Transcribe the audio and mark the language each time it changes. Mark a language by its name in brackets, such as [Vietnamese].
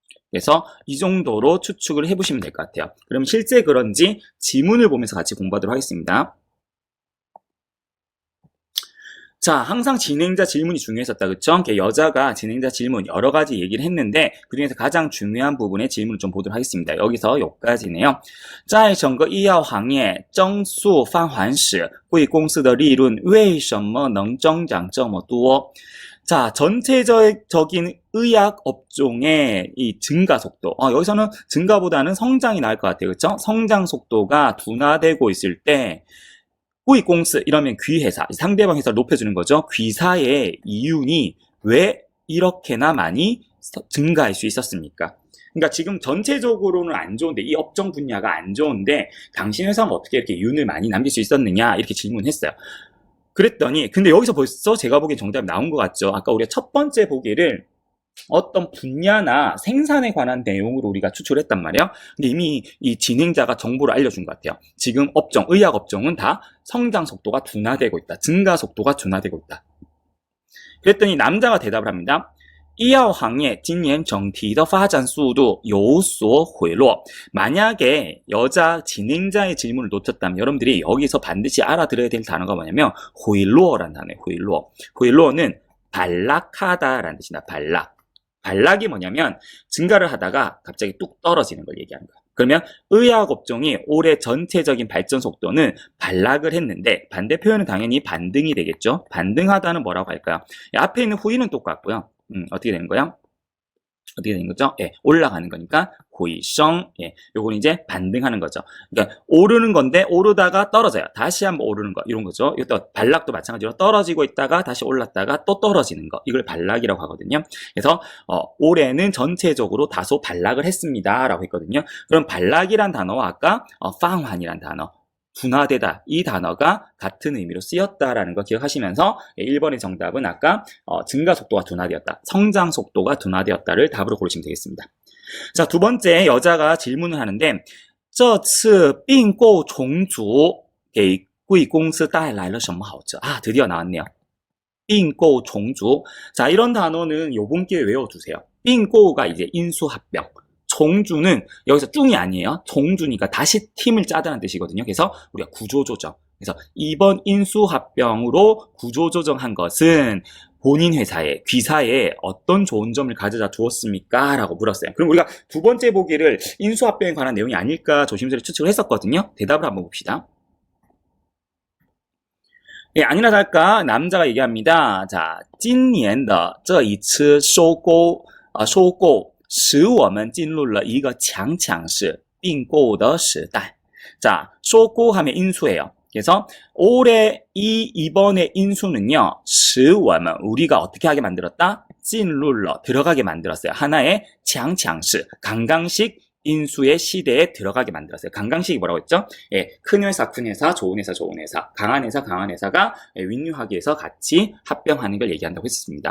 [Korean] 그래서 이 정도로 추측을 해보시면 될 것 같아요. 그럼 실제 그런지 지문을 보면서 같이 공부하도록 하겠습니다. 자, 항상 진행자 질문이 중요했었다. 그쵸? 여자가 진행자 질문 여러 가지 얘기를 했는데 그중에서 가장 중요한 부분의 질문을 좀 보도록 하겠습니다. 여기서 여기까지네요. [Chinese] 在整个医药行业增速放缓时贵公司的利润为什么能增长这么多? [Korean] 자, 전체적인 의학 업종의 이 증가 속도. 여기서는 증가보다는 성장이 나을 것 같아요. 그쵸? 성장 속도가 둔화되고 있을 때 후이공스 이러면 귀회사, 상대방 회사를 높여주는 거죠. 귀사의 이윤이 왜 이렇게나 많이 증가할 수 있었습니까? 그러니까 지금 전체적으로는 안 좋은데, 이 업종 분야가 안 좋은데 당신 회사는 어떻게 이렇게 이윤을 많이 남길 수 있었느냐 이렇게 질문했어요. 그랬더니 근데 여기서 벌써 제가 보기엔 정답이 나온 것 같죠. 아까 우리가 첫 번째 보기를 어떤 분야나 생산에 관한 내용으로 우리가 추출을 했단 말이에요. 근데 이미 이 진행자가 정보를 알려준 것 같아요. 지금 업종, 의학 업종은 다 성장 속도가 둔화되고 있다. 증가 속도가 둔화되고 있다. 그랬더니 남자가 대답을 합니다. [Chinese] 医药行业今年整体的发展速度有所回落. [Korean] 만약에 여자 진행자의 질문을 놓쳤다면 여러분들이 여기서 반드시 알아들어야 될 단어가 뭐냐면 回落라는 단어예요. 回落. 回落는 반락하다라는 뜻이다. 반락. 반락이 뭐냐면 증가를 하다가 갑자기 뚝 떨어지는 걸 얘기하는 거야. 그러면 의학 업종이 올해 전체적인 발전 속도는 반락을 했는데 반대 표현은 당연히 반등이 되겠죠. 반등하다는 뭐라고 할까요? 앞에 있는 후이는 똑같고요. 어떻게 되는 거야? 어떻게 되는 거죠? 예, 올라가는 거니까 고이성, 예, 요건 이제 반등하는 거죠. 그러니까 오르는 건데 오르다가 떨어져요. 다시 한번 오르는 거 이런 거죠. 이것도 반락도 마찬가지로 떨어지고 있다가 다시 올랐다가 또 떨어지는 거, 이걸 반락이라고 하거든요. 그래서 올해는 전체적으로 다소 반락을 했습니다라고 했거든요. 그럼 반락이란 단어와 아까 방환이란 단어, 둔화되다, 이 단어가 같은 의미로 쓰였다라는 거 기억하시면서 1번의 정답은 아까 증가 속도가 둔화되었다, 성장 속도가 둔화되었다를 답으로 고르시면 되겠습니다. 자, 두 번째 여자가 질문을 하는데 [Chinese] 这次并购重组给贵公司带来了什么好处? [Korean] 드디어 나왔네요. [Chinese] 并购重组. [Korean] 자, 이런 단어는 요번 기회에 외워두세요. 并购가 이제 인수합병, 종주는 여기서 뚱이 아니에요. 종주니까 다시 팀을 짜다는 뜻이거든요. 그래서 우리가 구조조정. 그래서 이번 인수합병으로 구조조정한 것은 본인 회사에, 귀사에 어떤 좋은 점을 가져다 주었습니까? 라고 물었어요. 그럼 우리가 두 번째 보기를 인수합병에 관한 내용이 아닐까 조심스레 추측을 했었거든요. 대답을 한번 봅시다. 예, 아니나 다를까 남자가 얘기합니다. 자, [Chinese] 今年的这一次收购收购使我们进入了一个强势并购的时代. [Korean] 자, 收购 하면 인수예요. 그래서 올해 이번의 인수는요, [Chinese] 使我们 [Korean] 우리가 어떻게 하게 만들었다? [Chinese] 进入了 [Korean] 들어가게 만들었어요. 하나의 强势 강강식 인수의 시대에 들어가게 만들었어요. 강강식이 뭐라고 했죠? 예, 큰 회사, 좋은 회사, 강한 회사가 윈유하기 위해서 같이 합병하는 걸 얘기한다고 했습니다.